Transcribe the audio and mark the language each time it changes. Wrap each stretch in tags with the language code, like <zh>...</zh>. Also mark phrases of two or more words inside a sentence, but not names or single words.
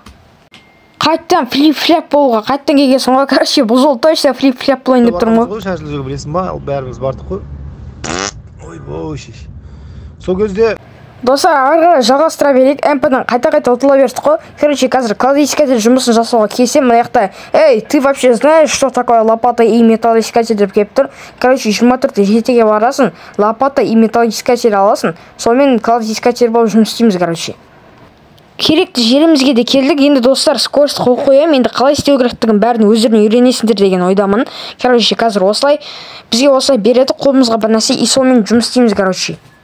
<kk>Қайттан флип-фляп болуға, қайттан келгесін ғой, короче, бұл жол точно флип-фляп болайын деп тұрмын ғой. Шашылып жүрген білесің ба? Бәріміз бардық қой. Ой, шеш. Сол кезде Достар, ары жалғастыра берейік. МП-дан қайта-қайта ұтыла бердік қой. Короче, қазір кладоискатель жұмысын жасауға келсем, мына жақта,</kk> <ru>эй, ты вообще знаешь, что такое лопата и металлоискатель</ru> <kk>деп келіп тұр. Короче, 24 жетеге барасың,</kk> <ru>лопата и металлоискатель</ru> <kk>аласың, сонымен кладоискатель болып жұмыс істейміз, короче. Керекті жерімізге де келдік. Енді достар, скорость қол қоямын. Енді қалай істеу керектігін бәрін өздеріне үйренесіңдер деген ойдамын. Короче, қазір осылай бізге осылай береді, қолымызға бір нәрсе, и сонымен жұмыс істейміз, короче.</kk>